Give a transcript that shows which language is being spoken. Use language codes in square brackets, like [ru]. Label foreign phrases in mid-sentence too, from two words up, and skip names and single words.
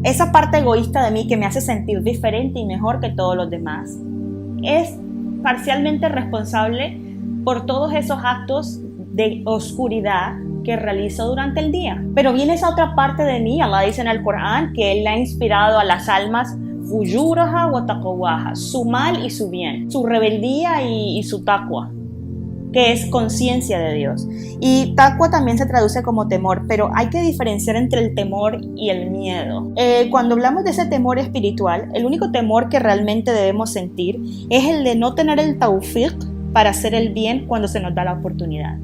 [es] Esa parte egoísta de mí que me hace sentir diferente y mejor que todos los demás es parcialmente responsable por todos esos actos de oscuridad que realizo durante el día. Pero viene esa otra parte de mí, Allah dice en el Corán que Él ha inspirado a las almas [ar] فجورها وتقواها, [es] su mal y su bien, su rebeldía y su taqwa, que es conciencia de Dios. Y taqwa también se traduce como temor, pero hay que diferenciar entre el temor y el miedo. Cuando hablamos de ese temor espiritual, el único temor que realmente debemos sentir es el de no tener el tawfiq para hacer el bien cuando se nos da la oportunidad.